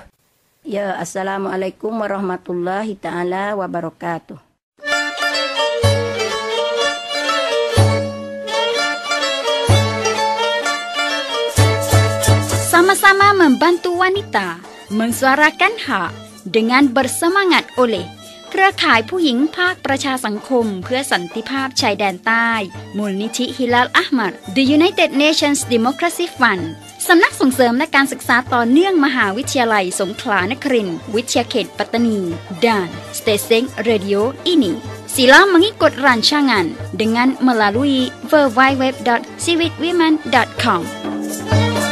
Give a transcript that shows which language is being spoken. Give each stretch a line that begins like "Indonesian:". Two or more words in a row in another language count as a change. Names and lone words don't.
Arabic: Ya, السلام عليكم ورحمة الله تعالى وبركاته.
Malay: Sama-sama membantu wanita mensuarakan hak dengan bersemangat oleh
Thai: เครือข่ายผู้หญิงภาคประชาสังคม เพื่อสันติภาพชายแดนใต้มูลนิธิฮิลาลอะห์มัด The United Nations Democracy Fund สำนักส่งเสริมและการศึกษาต่อเนื่องมหาวิทยาลัยสงขลานครินทร์วิทยาเขตปัตตานี
Malay: dan Stesen Radio ini sila mengikut rancangan dengan melalui
Thai: www.ciwicwomen.com